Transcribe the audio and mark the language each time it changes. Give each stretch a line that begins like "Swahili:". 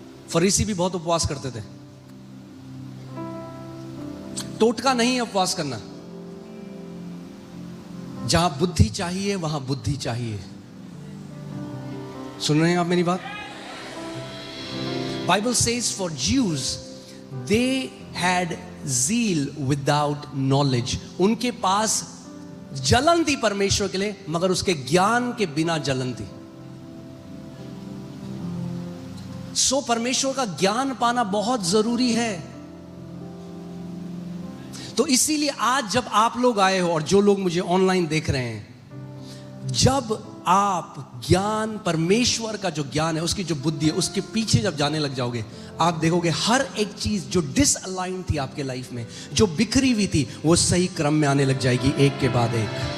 Hindi: फरीसी भी बहुत उपवास करते थे। टोटका नहीं है उपवास करना। जहां बुद्धि चाहिए वहां बुद्धि चाहिए। सुन रहे हैं आप मेरी बात?
English: Bible says for Jews they had zeal without knowledge.
Hindi: उनके पास जलन थी परमेश्वर के लिए, मगर उसके ज्ञान के बिना जलन थी. सो परमेश्वर का ज्ञान पाना बहुत जरूरी है. तो इसीलिए आज जब आप लोग आए हो और जो लोग मुझे ऑनलाइन देख रहे हैं, जब आप ज्ञान, परमेश्वर का जो ज्ञान है, उसकी जो बुद्धि है, उसके पीछे जब जाने लग जाओगे, आप देखोगे हर एक चीज जो डिसअलाइन थी आपके लाइफ में, जो बिखरी हुई थी, वो सही क्रम में आने लग जाएगी, एक के बाद एक.